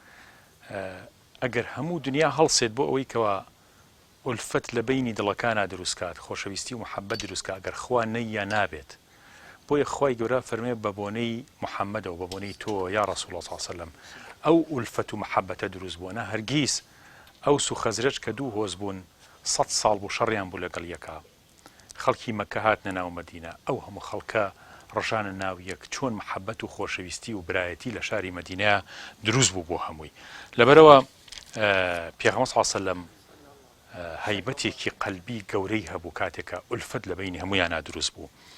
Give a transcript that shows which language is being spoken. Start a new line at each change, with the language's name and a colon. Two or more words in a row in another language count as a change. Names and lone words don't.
Central Kurdish: ئەگەر هەموو دنیا هەڵسێت بۆ ئەوەی کەوا ئولفەت لە بینی دڵەکانە دروستکات خۆشەویستی و محەبەت دروستکات ئەگەر خوا نەیە نابێت بۆیە خوای گەورە فەرمێ بە بۆنەی محەممەدەوە بە بۆنەی تۆ
Arabic: یا ڕەسوڵ الله صلی الله عليه وسلم
Central Kurdish: ئەو ئولفەت و محەبەتە دروست بوونە هەرگیز ئەوس و خەزرەج کە دوو هۆز بوون 100 ساڵ بوو شەڕیان بوو لەگەڵ یەکا خەڵکی مەکە هاتنە ناو مەدینە ئەو هەموو خەڵکە ڕژانە ناو یەک چۆن محەبەت و خۆشەویستی و برایەتی لە شاری مەدینەیە دروست بوو بۆ هەمووی لەبەرەوە پێغەمبەر
Arabic: صلی الله عليه وسلم
Central Kurdish: هەیبەتێکی قەلبی گەورەی هەبوو کاتێکە ئولفەت لە بینی هەموویانە دروست بوو